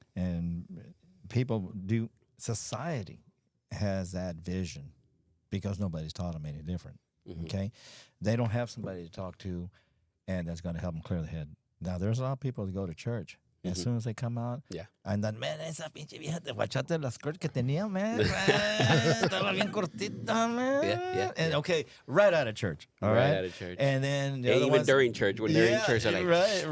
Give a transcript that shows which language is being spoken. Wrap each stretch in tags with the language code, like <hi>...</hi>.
<en>And society has that vision because nobody's taught them any different, okay? They don't have somebody to talk to, and that's going to help them clear the head. Now, there's a lot of people that go to church. As soon as they come out, and then, man,</en> <es>esa pinche vieja, te guachate la skirt que tenía, man. Estaba bien cortita, man.</es> <en>Yeah. And okay, right out of church. All right. Right out of church. And then Even during church, when they're in church, they're like,</en>